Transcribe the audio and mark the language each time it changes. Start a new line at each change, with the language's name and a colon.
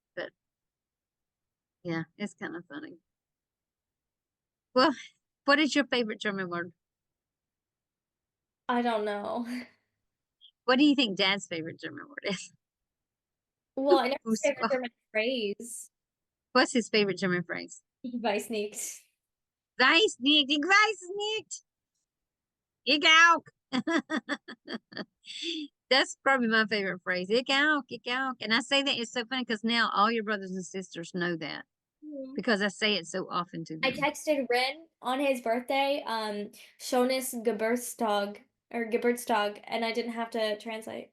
English: But yeah, it's kind of funny. Well, what is your favorite German word? I don't know. What do you think Dad's favorite German word is? Well, I know his favorite
German: Fußball.
English: German phrase. What's his favorite German phrase?
German: Ich weiß nicht. Weiß nicht, ich weiß es nicht. Ich auch.
English: That's probably my favorite phrase.
German: Ich auch, ich auch.
English: And I say that it's so funny because now all your brothers and sisters know that Mhm. because I say it so often to I them. texted Rin on his birthday,
German: Schönes Geburtstag
English: or Geburtstag, and I didn't have to translate.